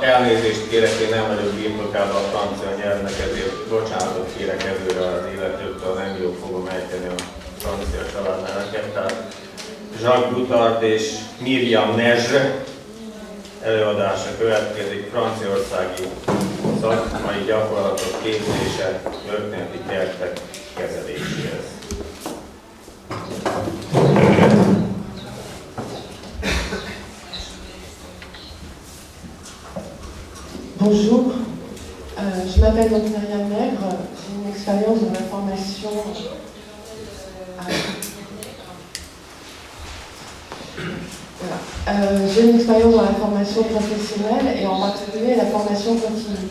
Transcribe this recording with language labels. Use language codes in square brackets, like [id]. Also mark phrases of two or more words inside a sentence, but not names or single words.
[hu] Elnézést kérek, én nem vagyok birtokában a francia nyelvnek, ezért bocsánatot kérek előre az illetőktől, nem jól fogom ejteni a francia családneveket. Tehát Jacques Boutard és Myriam Nezre előadása következik, franciaországi szakmai gyakorlatok képzése történeti kertek kezeléséhez. [fr] Bonjour, je m'appelle donc Myriam Nègre, j'ai une expérience dans la formation j'ai une expérience dans la formation professionnelle et en particulier la formation continue.